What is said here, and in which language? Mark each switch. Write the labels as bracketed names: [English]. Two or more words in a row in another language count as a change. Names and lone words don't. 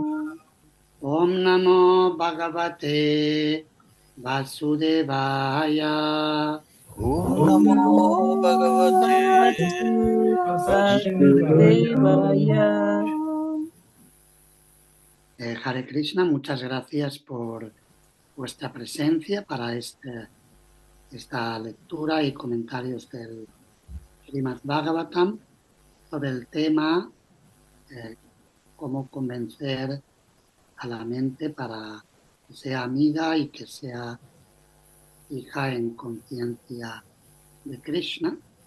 [Sanskrit] ओं नमो भगवते वासुदेवाय. Om Om Namo नमो भगवते Bhagavate Vasudevaya. Vasudevaya. हरे कृष्ण, [Spanish] muchas gracias por vuestra presencia para esta lectura y comentarios del Srimad Bhagavatam sobre el tema cómo convencer a la mente para que sea amiga y que sea hija en conciencia de Krishna.